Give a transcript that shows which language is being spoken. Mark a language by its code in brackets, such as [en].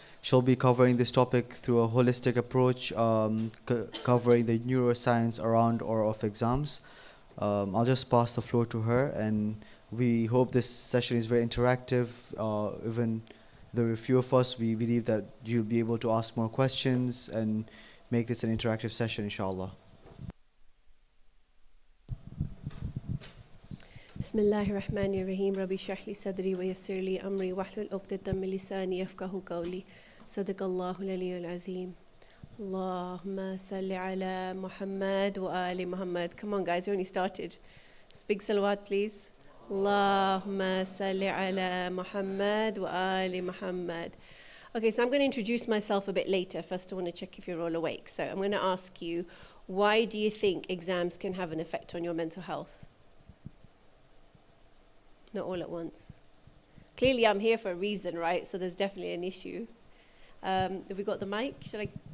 [en] She'll be covering this topic through a holistic approach, covering the neuroscience around or of exams. I'll just pass the floor to her, and we hope this session is very interactive. Even there are few of us, we believe that you'll be able to ask more questions and make this an interactive session, inshallah. [ar] بسم الله الرحمن الرحيم ربي اشرح لي صدري ويسر لي أمري واحلل عقدة من لساني يفقهوا قولي صدق الله العلي العظيم اللهم صل على محمد وآل محمد. [en] Come on guys, we only started. Big salawat please. [ar] اللهم صل على محمد وآل محمد. [en] Okay, so I'm going to introduce myself a bit later. First I want to check if you're all awake. So I'm going to ask you, why do you think exams can have an effect on your mental health? Not all at once. Clearly I'm here for a reason, right? So there's definitely an issue. Have we got the mic? Should I?